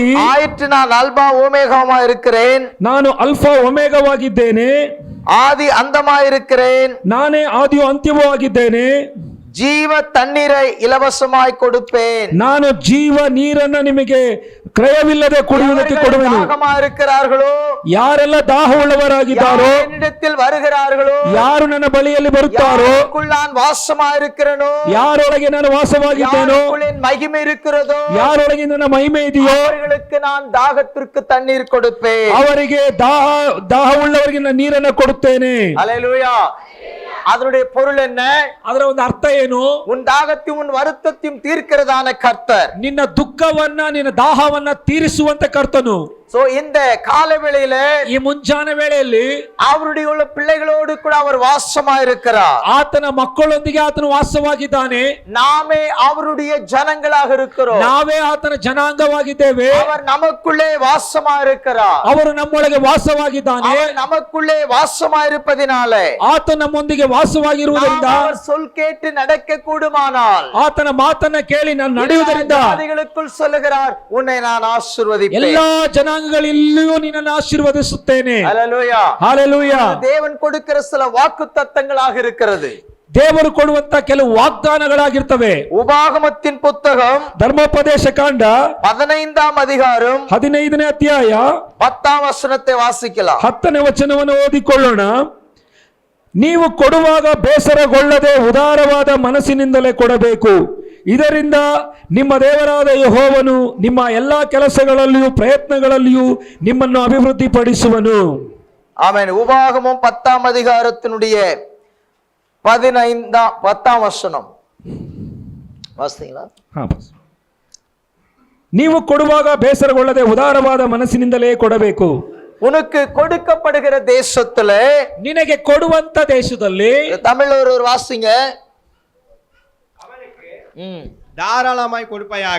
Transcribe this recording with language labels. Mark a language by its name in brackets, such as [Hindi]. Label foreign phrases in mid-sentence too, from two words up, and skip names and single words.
[Tamil] ஆயிற்று நான் அல்பா ஓமேகாமா இருக்கிறேன், [Kannada] ನಾನು ಅಲ್ಫಾ ಒಮೆಗಾವಾಗಿದ್ದೇನೆ, [Tamil] ஆதி அந்தமாயிருக்கிறேன், [Kannada] ನಾನೇ ಆದಿಯೂ ಅಂತ್ಯವೂ ಆಗಿದ್ದೇನೆ, [Tamil] ஜீவ தண்ணீரை இலவசமாய் கொடுப்பேன், [Kannada] ನಾನು ಜೀವ ನೀರನ್ನು ನಿಮಗೆ ಕ್ರಯವಿಲ್ಲದೆ ಕುಡಿಯುವುದಕ್ಕೆ ಕೊಡುವೆನು. [Tamil] தாகமா இருக்கிறார்களோ, [Kannada] ಯಾರೆಲ್ಲ ದಾಹ ಉಳ್ಳವರಾಗಿದ್ದಾರೋ, [Tamil] யார் என்னிடத்தில் வருகிறார்களோ, [Kannada] ಯಾರು ನನ್ನ ಬಳಿಯಲ್ಲಿ ಬರುತ್ತಾರೋ, [Tamil] யாருக்குள் நான் வாசமா இருக்கிறேனோ, [Kannada] ಯಾರೊಳಗೆ ನಾನು ವಾಸವಾಗಿದ್ದೇನೋ, [Tamil] யாருக்குள் என் மகிமை இருக்கிறதோ, [Kannada] ಯಾರೊಳಗೆ ನನ್ನ ಮಹಿಮೆ ಇದೆಯೋ, [Tamil] அவர்களுக்கு நான் தாகத்திற்கு தண்ணீர் கொடுப்பேன். [Kannada] ಅವರಿಗೆ ದಾಹ ಉಳ್ಳವರಿಗೆ ನಾನು ನೀರನ್ನು ಕೊಡುತ್ತೇನೆ. [Tamil] அல்லேலூயா. அதனுடைய பொருள் என்ன? [Kannada] ಅದರ ಒಂದು ಅರ್ಥ ಏನು? [Tamil] உன் தாகத்தையும் உன் வருத்தத்தையும் தீர்க்கிறதான கர்த்தர். [Kannada] ನಿನ್ನ ದುಃಖವನ್ನ ನಿನ್ನ ದಾಹವನ್ನ ತೀರಿಸುವಂತ ಕರ್ತನು. [Tamil] சோ இந்த கால வேளையில, [Kannada] ಈ ಮುಂಜಾನೆ ವೇಳೆಯಲ್ಲಿ [Tamil] அவருடைய உள்ள பிள்ளைகளோடு கூட அவர் வாசமா இருக்கிறார். [Kannada] ಆತನ ಮಕ್ಕಳೊಂದಿಗೆ ಆತನು ವಾಸವಾಗಿದ್ದಾನೆ. [Tamil] நாமே அவருடைய ஜனங்களாக இருக்கிறோம். [Kannada] ನಾವೇ ಆತನ ಜನಾಂಗವಾಗಿದ್ದೇವೆ. [Tamil] அவர் நமக்குள்ளே வாசமா இருக்கிறார். [Kannada] ಅವರು ನಮ್ಮೊಳಗೆ ವಾಸವಾಗಿದ್ದಾನೆ. [Tamil] அவர் நமக்குள்ளே வாசமா இருப்பதினாலே, [Kannada] ಆತ ನಮ್ಮೊಂದಿಗೆ ವಾಸವಾಗಿರುವುದರಿಂದ, [Tamil] அவர் சொல் கேட்டு நடக்க கூடுமானால், [Kannada] ಆತನ ಮಾತನ್ನ ಕೇಳಿ ನಾನು ನಡೆಯುವುದರಿಂದ [Tamil] ஜாதிகளுக்குள் சொல்லுகிறார், உன்னை நான் ஆசீர்வதிப்பேன். [Kannada] ಎಲ್ಲಾ ಜನಾಂಗಗಳಲ್ಲಿಯೂ ನಿನ್ನನ್ನು ಆಶೀರ್ವದಿಸುತ್ತೇನೆ. [Tamil] ஹல்லேலூயா. [Kannada] ಹಾಲೆಲೂಯಾ. [Tamil] தேவன் கொடுக்கிற சில வாக்குத்தத்தங்களாக இருக்கிறது. [Kannada] ದೇವರು ಕೊಡುವಂತ ಕೆಲವು ವಾಗ್ದಾನಗಳಾಗಿರ್ತವೆ. [Tamil] உபாகமத்தின் புத்தகம் [Kannada] ಧರ್ಮೋಪದೇಶ ಕಾಂಡ [Tamil] 15ஆம் அதிகாரம் [Kannada] 15ನೇ ಅಧ್ಯಾಯ [Tamil] 10ஆம் வசனத்தை வாசிக்கலாம். [Kannada] 10ನೇ ವಚನವನ್ನು ಓದಿಕೊಳ್ಳೋಣ. ನೀವು ಕೊಡುವಾಗ ಬೇಸರಗೊಳ್ಳದೆ ಉದಾರವಾದ ಮನಸ್ಸಿನಿಂದಲೇ ಕೊಡಬೇಕು. ಇದರಿಂದ ನಿಮ್ಮ ದೇವರಾದ ಯೆಹೋವನು ನಿಮ್ಮ ಎಲ್ಲಾ ಕೆಲಸಗಳಲ್ಲಿಯೂ ಪ್ರಯತ್ನಗಳಲ್ಲಿಯೂ ನಿಮ್ಮನ್ನು ಅಭಿವೃದ್ಧಿಪಡಿಸುವನು. [Tamil] ஆமென். உபாகமம் 10ஆம் அதிகாரத்தினுடைய 10ஆம் வசனம் வாசிங்களா? [Kannada] ನೀವು ಕೊಡುವಾಗ ಬೇಸರಗೊಳ್ಳದೆ ಉದಾರವಾದ ಮನಸ್ಸಿನಿಂದಲೇ ಕೊಡಬೇಕು. [Tamil] உனக்கு கொடுக்கப்படுகிற தேசத்துல, [Kannada] ನಿನಗೆ ಕೊಡುವಂತ ದೇಶದಲ್ಲಿ, [Tamil] தமிழ்ல ஒரு வாசிங்க. தாராளமாய் கொடுப்பாயாக.